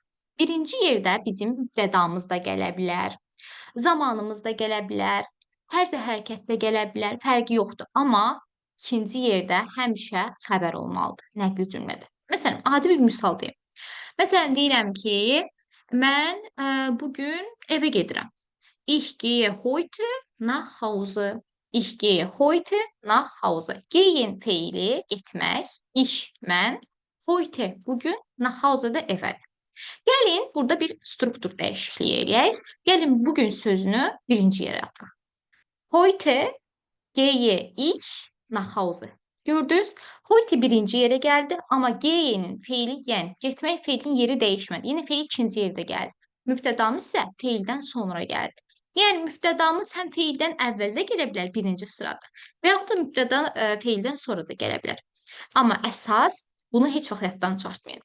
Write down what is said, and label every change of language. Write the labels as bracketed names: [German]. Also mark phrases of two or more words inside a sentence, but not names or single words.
[Azerbaijani] Birinci yerdə bizim mübtədamız da gələ bilər, zamanımız da gələ bilər, tərz-i hərəkət də gələ bilər, fərqi yoxdur. Amma ikinci yerdə həmişə xəbər olmalıdır nəqli cümlədə. Məsələn, adi bir misal deyim. Məsələn, deyirəm ki, mən bugün evə gedirəm. [German] Ich gehe heute nach Hause. Ich gehe heute nach Hause. [Azerbaijani] Gehen feili getmək, ich mən, heute bugün, [German] nach Hause [Azerbaijani] da evə. Gəlin burada bir struktur dəyişikliyi eləyək. Gəlin bugün sözünü birinci yerə ataq. [German] Heute gehe ich nach Hause. [Azerbaijani] Gördünüz? Heute birinci yerə gəldi, amma gehe'nin feili yəni getmək feilinin yeri dəyişmədi. Yəni feil ikinci yerdə gəldi. Mübtədamız isə feildən sonra gəldi. Yəni mübtədamız həm feildən əvvəldə gələ bilər birinci sırada və yaxud da mübtəda feildən sonra da gələ bilər. Amma əsas bunu heç vaxt yaddan çıxartmayın.